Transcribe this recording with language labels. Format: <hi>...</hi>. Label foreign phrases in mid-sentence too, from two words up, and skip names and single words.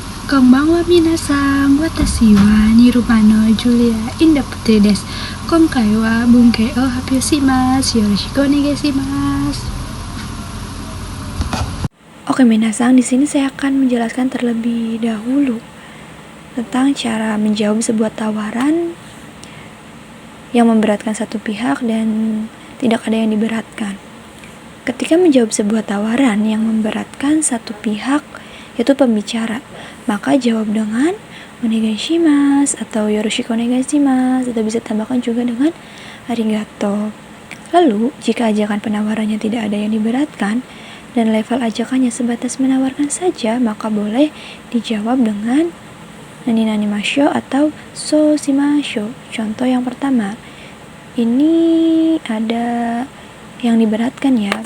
<ja>Konbanwa minasan, watashi wa Nirupano Julia Indapute desu. 今回は文型を発表します. よろしくお願いします.</ja> <id>Oke minasan, di sini saya akan menjelaskan terlebih dahulu tentang cara menjawab sebuah tawaran yang memberatkan satu pihak dan tidak ada yang diberatkan. Ketika menjawab sebuah tawaran yang memberatkan satu pihak, yaitu pembicara, maka jawab dengan onegaishimasu atau</id> <ja>よろしくお願いします,</ja> <id>atau bisa tambahkan juga dengan arigato. Lalu, jika ajakan penawarannya tidak ada yang diberatkan dan level ajakannya sebatas menawarkan saja, maka boleh dijawab dengan</id> <ja>なにましょう</ja> <id>atau</id> <ja>そうしましょう.</ja> <id>Contoh yang pertama, ini ada yang diberatkan ya.</id>